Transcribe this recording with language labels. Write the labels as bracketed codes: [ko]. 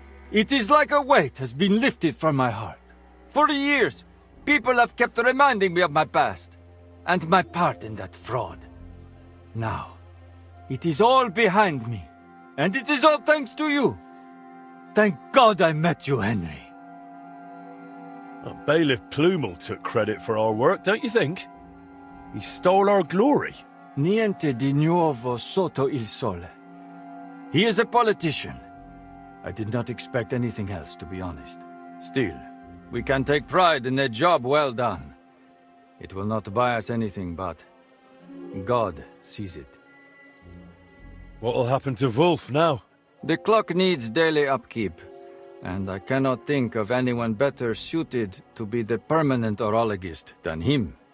[en] It is like a weight has been lifted from my heart. For years, people have kept reminding me of my past and my part in that fraud. Now, it is all behind me, and it is all thanks to you. Thank God I met you, Henry. Bailiff Plumel took credit for our work, don't you think? He stole our glory. [it] Niente di nuovo sotto il sole. [en] He is a politician. I did not expect anything else, to be honest. Still, we can take pride in a job well done. It will not buy us anything, but God sees it. What will happen to Wolf now? The clock needs daily upkeep, and I cannot think of anyone better suited to be the permanent horologist than him.